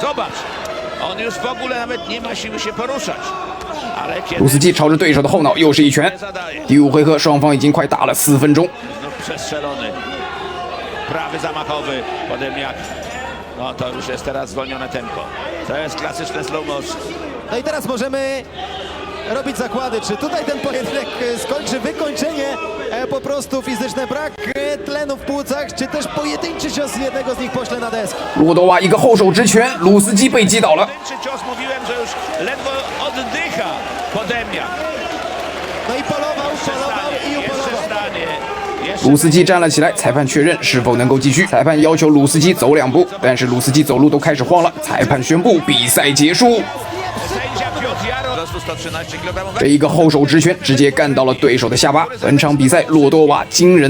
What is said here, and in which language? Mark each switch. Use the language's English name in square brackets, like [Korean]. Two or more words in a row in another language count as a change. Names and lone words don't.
[Polish] Zobacz, on już w ogóle nawet nie ma siły się poruszać. Ale kiedy [Chinese] 鲁斯基朝着对手的后脑又是一拳。第五回合，双方已经快打了4分钟。 [Polish] znów przestrzelony. Prawy zamachowy, Podemniak. No to już jest teraz zwolnione tempo. To jest klasyczne [English] slow motion. [Polish] No i teraz możemy robić zakłady, czy tutaj ten pojedynek skończy wykończenie po prostu fizyczne, brak tlenu w płucach, czy też pojedynczy cios jednego z nich pośle na desk. [Chinese] 洛多瓦一个后手直拳，鲁斯基被击倒了。 [Polish] Pojedynczy cios, mówiłem, że już ledwo oddycha Podemniak. No i polował i Jeszcze upolował. stanie. [Chinese] 鲁斯基站了起来，裁判确认是否能够继续。裁判要求鲁斯基走2步，但是鲁斯基走路都开始慌了。裁判宣布比赛结束。 [Polish] Sędzia Piotr Jaro. Wzrostu 113 kg. [Chinese] 这一个后手直拳直接干到了对手的下巴。本场比赛，洛多瓦惊人的逆袭获胜。